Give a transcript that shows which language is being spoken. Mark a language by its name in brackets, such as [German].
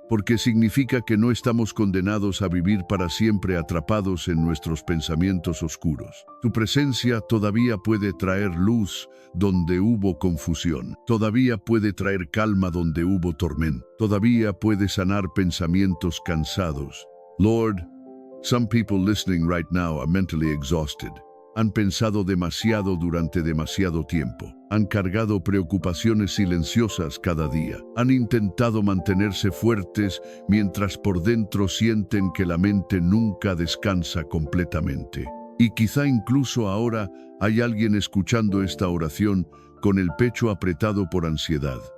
[Spanish] Porque significa que no estamos condenados a vivir para siempre atrapados en nuestros pensamientos oscuros. Tu presencia todavía puede traer luz donde hubo confusión. Todavía puede traer calma donde hubo tormenta. Todavía puede sanar pensamientos cansados. [English] Lord, some people listening right now are mentally exhausted. [Spanish] Han pensado demasiado durante demasiado tiempo. Han cargado preocupaciones silenciosas cada día. Han intentado mantenerse fuertes mientras por dentro sienten que la mente nunca descansa completamente. Y quizá incluso ahora hay alguien escuchando esta oración con el pecho apretado por ansiedad.